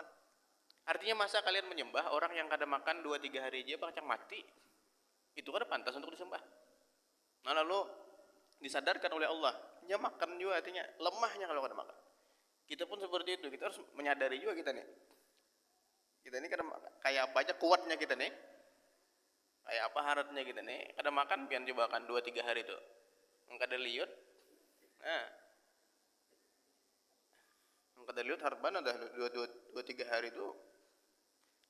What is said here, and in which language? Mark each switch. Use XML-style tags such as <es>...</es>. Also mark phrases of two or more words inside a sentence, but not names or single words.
<id>Artinya masa kalian menyembah orang yang kada makan 2-3 hari aja bakal mati? Itu kada pantas untuk disembah. Nah lalu disadarkan oleh Allah, ya makan juga artinya lemahnya kalau kada makan. Kita pun seperti itu, kita harus menyadari juga kita nih. Kita ini kada kayak apa aja kuatnya kita nih.</id> <bjn>Kayak apa haratnya kita nih. Kada makan pian coba makan 2-3 hari itu. Kada liut. Nah. Kada liut harban ada 2-3 hari itu</bjn>